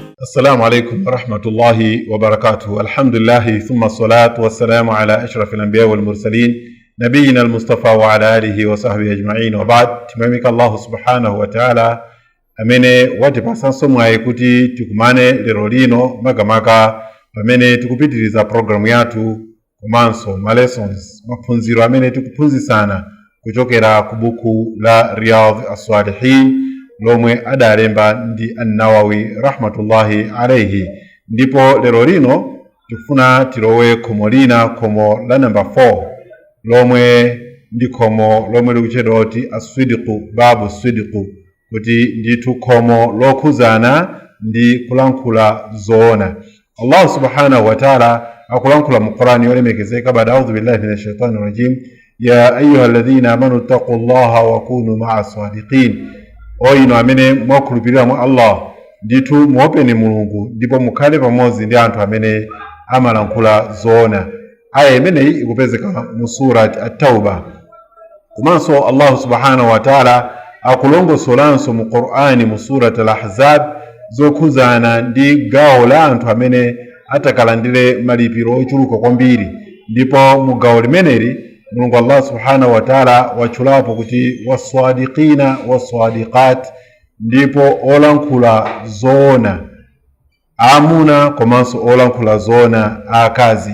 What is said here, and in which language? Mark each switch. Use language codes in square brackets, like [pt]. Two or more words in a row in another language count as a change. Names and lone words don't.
[ar] السلام عليكم ورحمة الله وبركاته. الحمد لله ثم الصلاة والسلام على أشرف الأنبياء والمرسلين نبينا المصطفى وعلى آله وصحبه أجمعين وبعد. [ny] تمامك [ar] الله سبحانه وتعالى [ny] amene watipasa somo kuti tikumane lero lino makamaka pamene tikupitiriza programu yathu komanso ma lessons maphunziro amene tikuphunzitsana kuchokera ku buku la Riyadh as-Salihin lomwe adalemba ndi An-Nawawi [ar] رحمه الله عليه. [ny] Ndipo lero lino tikufuna tilowe khomo lina, khomo la number 4 lomwe ndi khomo lomwe likutchedwa kuti [ar] الصدق باب الصدق, [ny] kuti ndithu khomo lokhuzana ndi kulankhula zoona. [ar] الله سبحانه وتعالى [ny] akulankhula mu Qur'ani yolemekezeka bada [ar] أعوذ بالله من الشيطان الرجيم يا أيها الذين آمنوا اتقوا الله وكونوا مع الصادقين. [ny] Inu amene mwakhulupirira mwa Allah ndithu muopeni Mulungu ndipo mukhale pamodzi ndi anthu amene amalankhula zoona. Aya imeneyi ikupezeka mu surati at-Tauba. Komanso [ar] الله سبحانه وتعالى [ny] akulongosolanso mu Qur'ani mu surati al-Ahzab zokhuzana ndi gawo la anthu amene atakalandire malipiro ochuluka kwambiri. Ndipo mu gawo limeneli Mulungu [ar] الله سبحانه وتعالى [ny] watchulapo kuti [ar] والصادقين والصادقات, [ny] ndipo olankhula zoona amuna komanso olankhula zoona akazi.